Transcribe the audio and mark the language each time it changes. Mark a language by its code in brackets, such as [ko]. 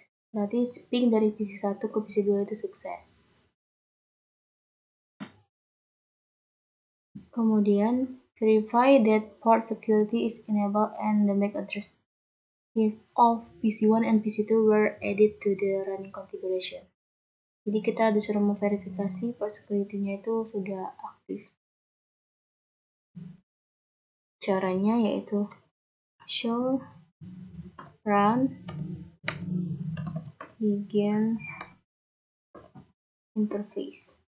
[id] Berarti ping dari PC1 ke PC2 itu sukses. Kemudian [en] verify that port security is enabled and the MAC address of PC1 and PC2 were added to the running configuration. [id] Jadi kita disuruh memverifikasi port security-nya itu sudah aktif. Caranya yaitu show run begin interface.